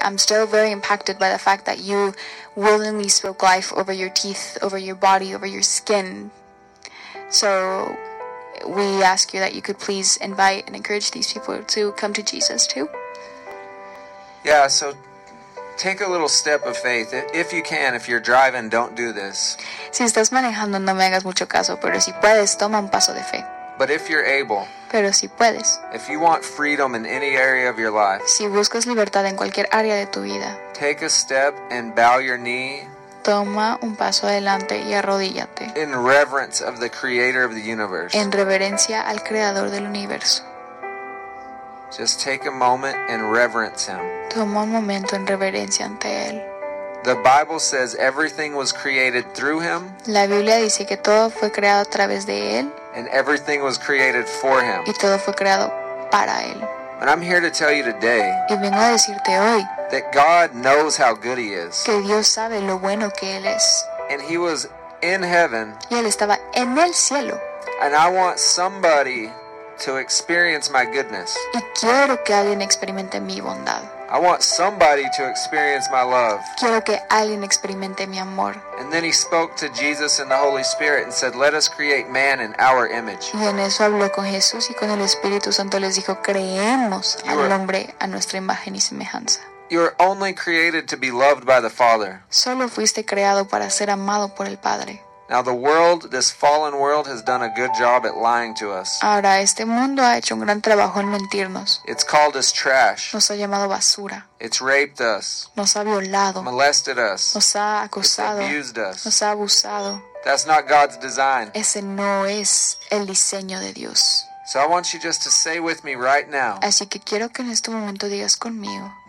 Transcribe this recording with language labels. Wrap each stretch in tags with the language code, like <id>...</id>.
<en>I'm still very impacted by the fact that you willingly spoke life over your teeth, over your body, over your skin. So we ask you that you could please invite and encourage these people to come to Jesus too. Yeah, so take a little step of faith. If you can, if you're driving, don't do this.</en> <es>Si estás manejando, no me hagas mucho caso, pero si puedes, toma un paso de fe.</es> <en>But if you're able,</en> <es>pero si puedes,</es> <en>if you want freedom in any area of your life,</en> <es>si buscas libertad en cualquier área de tu vida,</es> <en>take a step and bow your knee,</en> <es>toma un paso adelante y arrodíllate,</es> <en>in reverence of the creator of the universe,</en> <es>en reverencia al creador del universo.</es> <en>Just take a moment and reverence him.</en> <es>Toma un momento en reverencia ante él.</es> <en>The Bible says everything was created through him.</en> <es>La Biblia dice que todo fue creado a través de él.</es> <en>And everything was created for him.</en> <es>Y todo fue creado para él.</es> <en>And I'm here to tell you today.</en> <es>Y vengo a decirte hoy.</es> <en>That God knows how good he is.</en> <es>Que Dios sabe lo bueno que él es.</es> <en>And he was in heaven.</en> <es>Y él estaba en el cielo.</es> <en>And I want somebody to experience my goodness.</en> <es>Y quiero que alguien experimente mi bondad.</es> <en>I want somebody to experience my love.</en> <es>Quiero que alguien experimente mi amor.</es> <en>And then he spoke to Jesus and the Holy Spirit and said, "Let us create man in our image."</en> <es>Y en eso habló con Jesús y con el Espíritu Santo les dijo, "Creemos al hombre a nuestra imagen y semejanza."</es> <en>You are only created to be loved by the Father.</en> <es>Solo fuiste creado para ser amado por el Padre.</es> <en>Now the world, this fallen world, has done a good job at lying to us.</en> <es>Ahora este mundo ha hecho un gran trabajo en mentirnos.</es> <en>It's called us trash.</en> <es>Nos ha llamado basura.</es> <en>It's raped us.</en> <es>Nos ha violado.</es> <en>Molested us.</en> <es>Nos ha acosado.</es> <en>It's abused us.</en> <es>Nos ha abusado.</es> <en>That's not God's design.</en> <es>Ese no es el diseño de Dios.</es> <en>So I want you just to say with me right now.</en> <es>Así que quiero que en este momento digas conmigo.</es>